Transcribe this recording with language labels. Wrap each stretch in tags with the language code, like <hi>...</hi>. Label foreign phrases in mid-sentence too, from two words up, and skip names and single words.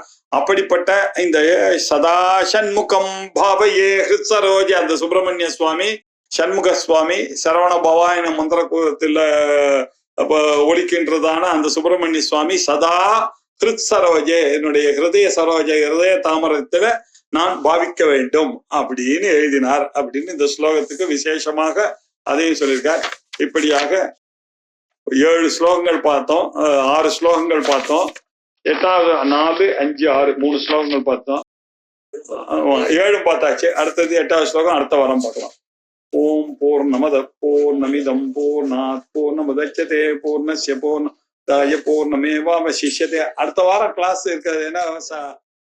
<ta>அப்படிப்பட்ட இந்த</ta> <sa>सदा षण्मुखं भावये हृत् सरोजे</sa> <ta>அந்த சுப்பிரமணிய சுவாமி சண்முக சுவாமி சரவண பவாயன மந்திர கூடத்துல ஒலிக்கின்றதான அந்த சுப்பிரமணிய சுவாமி</ta> <sa>सदा हृत् सरोजे</sa> <ta>என்னுடைய ஹிருதய சரோஜ ஹிருதய தாமரத்துல நான் பாவிக்க வேண்டும் அப்படின்னு எழுதினார் அப்படின்னு இந்த ஸ்லோகத்துக்கு விசேஷமாக அதையும் சொல்லியிருக்கார். இப்படியாக 7 ஸ்லோகங்கள் பார்த்தோம், 6 ஸ்லோகங்கள் பார்த்தோம். 8வது 4, 5, 6 3 ஸ்லோகங்கள் பார்த்தோம். 7 பார்த்தாச்சு. அடுத்தது 8வது ஸ்லோகம் அடுத்த வாரம் பார்க்கலாம்.</ta> <sa>ॐ पूर्णमद पूर्णमिदं पूर्णात् पूर्णमुदच्यते पूर्णस्य पूर्णमादाय पूर्णमेवावशिष्यते.</sa> <ta>அடுத்த வாரம் கிளாஸ் இருக்கிறது. ஏன்னா</ta>